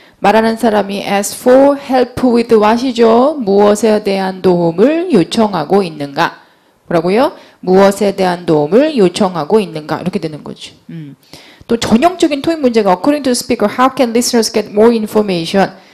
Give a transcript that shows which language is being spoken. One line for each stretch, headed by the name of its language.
Korean: 말하는 사람이
English: ask for help with what이죠.
Korean: 무엇에 대한 도움을 요청하고 있는가? 뭐라고요? 무엇에 대한 도움을 요청하고 있는가? 이렇게 되는 거지. 또 전형적인 토익 문제가
English: according to the speaker, how can listeners get more information?